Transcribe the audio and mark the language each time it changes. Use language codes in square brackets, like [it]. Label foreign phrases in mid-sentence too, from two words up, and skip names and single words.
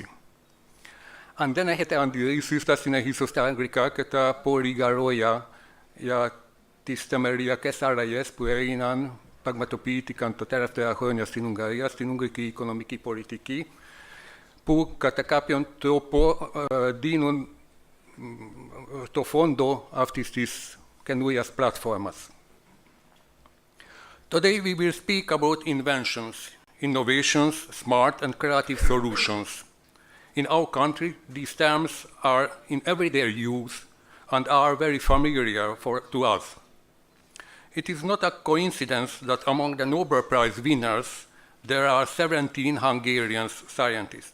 [el] Αν δεν έχετε αντιρρήσεις, θα συνεχίσω στα αγγλικά και τα πω λίγα λόγια για τις θεμελιακές αλλαγές που έγιναν, πραγματοποιήθηκαν τα τελευταία χρόνια στην Ουγγαρία, στην Ουγγρική οικονομική πολιτική, που κατά κάποιον τρόπο δίνουν το φόντο αυτής της καινούριας πλατφόρμας. [en] Today we will speak about inventions, innovations, smart and creative solutions. In our country, these terms are in everyday use and are very familiar to us. It is not a coincidence that among the Nobel Prize winners, there are 17 Hungarian scientists.